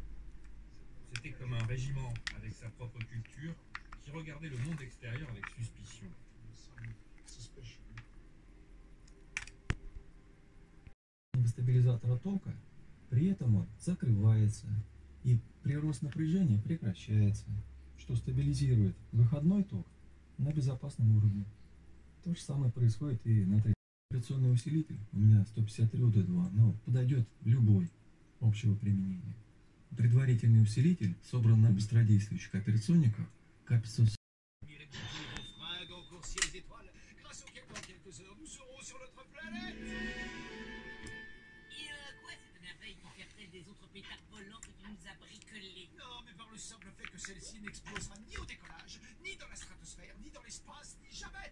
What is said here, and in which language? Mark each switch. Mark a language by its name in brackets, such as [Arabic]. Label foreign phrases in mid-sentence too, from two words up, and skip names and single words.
[French] C'était comme un régiment avec sa propre culture qui regardait le monde extérieur avec suspicion. [Russian] Стабилизатора тока, при этом он закрывается, и прирост напряжения прекращается, что стабилизирует выходной ток на безопасном уровне. То же самое происходит и на операционный усилитель. У меня 153 УД2, но подойдет любой общего применения. Предварительный усилитель собран на быстродействующих операционниках К500. [French] Non, mais par le simple fait que celle-ci n'explosera ni au décollage, ni dans la stratosphère, ni dans l'espace, ni jamais.